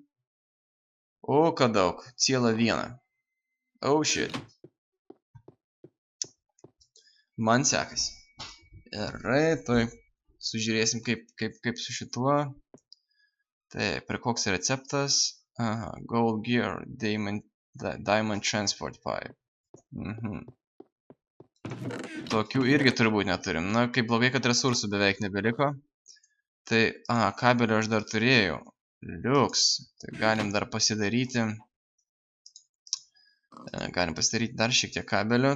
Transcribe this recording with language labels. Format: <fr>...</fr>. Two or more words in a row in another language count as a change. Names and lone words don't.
<lt>O, kad daug. Cielą vieną.</lt> <en>Oh shit.</en> <lt>Man sekasi. Gerai, tai sužiūrėsim kaip su šituo. Taip, ir koks receptas?</lt> <en>Aha, gold gear, diamond transport pipe.</en> <lt>Tokių irgi turbūt neturim. Na, kaip blogai, kad resursų beveik nebeliko. Tai, kabelio aš dar turėjau. Liuks. Tai galim dar pasidaryti. Galim pasidaryti dar šiek tiek kabelio.</lt>